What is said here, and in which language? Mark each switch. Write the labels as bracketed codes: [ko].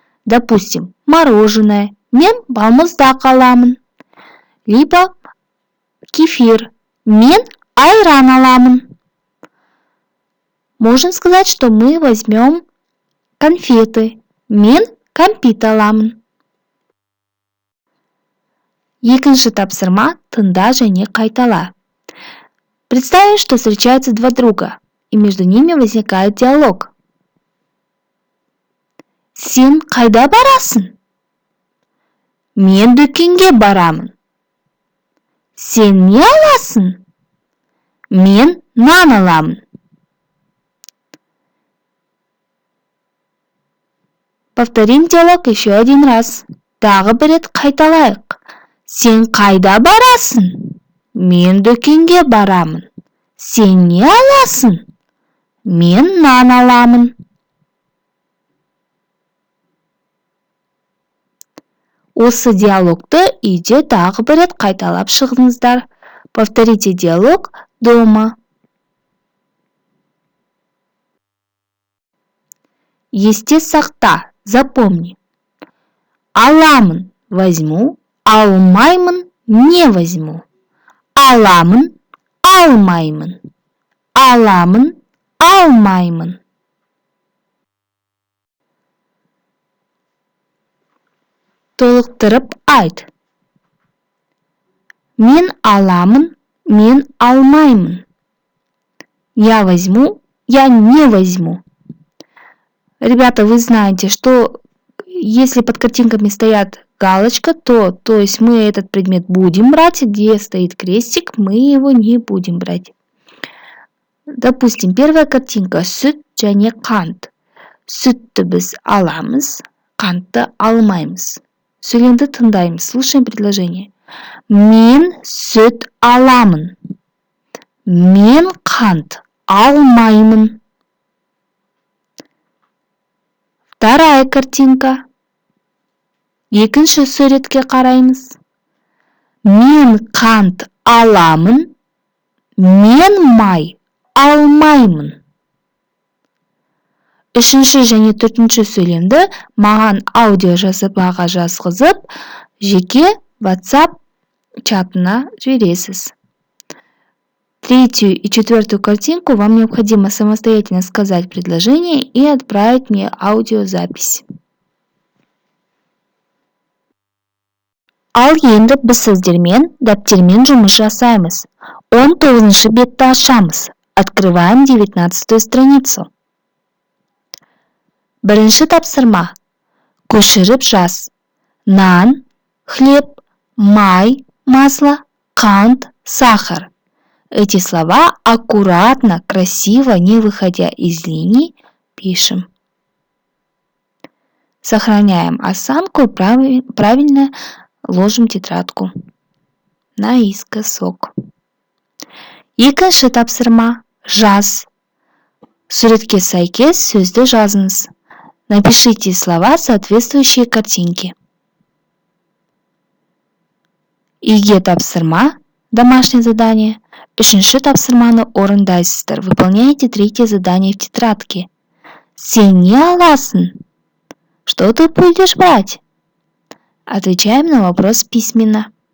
[ru] Допустим, мороженое [kk] «мен балмұздақ аламын». [ru] Либо кефир [kk] «мен айран аламын». [ru] Можем сказать, что мы возьмем конфеты. [kk] Мен кәмпит аламын. Екінші тапсырма тыңда және қайтала. [ru] Представим, что встречаются два друга, и между ними возникает диалог. [kk] Сен қайда барасың? Мен дүкенге барамын. Сен не аласың? Мен нан аламын. [ru] Повторим диалог еще один раз. [kk] Тағы бір рет қайталайық. Сен қайда барасың? Мен дүкенге барамын. Сен не аласың? Мен нан аламын. Осы диалогты үйде тағы бір рет қайталап шығыңыздар. [ru] Повторите диалог дома. [kk] Есте сақта, [ru] запомни. [kk] Аламын, [ru] возьму, [kk] алмаймын, [ru] не возьму. [kk] Аламын, алмаймын. Аламын, алмаймын. Толықтырып айт. Мен аламын, мен алмаймын. [ru] Я возьму, я не возьму. Ребята, вы знаете, что если под картинками стоят галочка, то есть мы этот предмет будем брать, где стоит крестик, мы его не будем брать. Допустим, первая картинка [kk] сүт және қант. Сүтті біз аламыз, қантты алмаймыз. Сөйлемді тыңдаймыз. [ru] Слушаем предложение. [kk] Мен сүт аламын. Мен қант алмаймын. [ru] Вторая картинка. [kk] Екінші суретке қараймыз. Мен қант аламын. Мен май алмаймын. Үшінші және төртінші сөйлемді маған аудио жазып, жазғызып, жеке WhatsApp чатына жібересіз. [ru] Третью и четвертую картинку вам необходимо самостоятельно сказать предложение и отправить мне аудиозапись. [kk] Ал енді біз сіздермен дәптермен жұмыс жасаймыз. 19-шы бетті ашамыз. [ru] Открываем 19-ю страницу. [kk] Бірінші тапсырма. Көшіріп жаз. Нан, хлеб, май, масло, қант, сахар. [ru] Эти слова аккуратно, красиво, не выходя из линий, пишем. Сохраняем осанку и правильно ложим тетрадку наискосок. [kk] Екінші тапсырма. Жаз. Суретке сәйкес сөзді жазыңыз. [ru] Напишите слова, соответствующие картинке. [kk] Үйге тапсырма. [ru] Домашнее задание. [kk] Үшінші тапсырманы орындайсыздар. [ru] Выполняйте третье задание в тетрадке. [kk] Сен не аласың? [ru] Что ты будешь брать? Отвечаем на вопрос письменно.